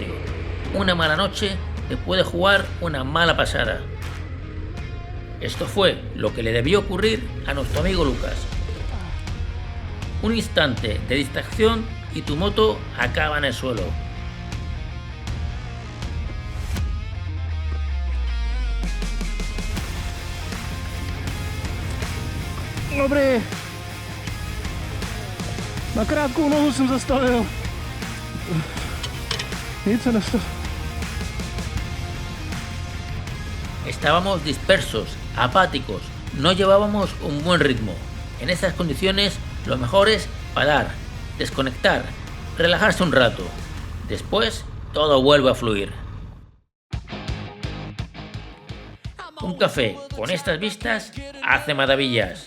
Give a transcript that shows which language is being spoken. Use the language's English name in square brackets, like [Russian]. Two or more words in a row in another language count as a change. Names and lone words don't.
[Spanish] Una mala noche te puede jugar una mala pasada. Esto fue lo que le debió ocurrir a nuestro amigo Lucas. Un instante de distracción y tu moto acaba en el suelo. [Czech] Dobrý. Na krátkou nohu jsem zastavil. Nic se nestalo. [Spanish] Estábamos dispersos, apáticos, no llevábamos un buen ritmo. En estas condiciones lo mejor es parar, desconectar, relajarse un rato. Después todo vuelve a fluir. Un café con estas vistas hace maravillas.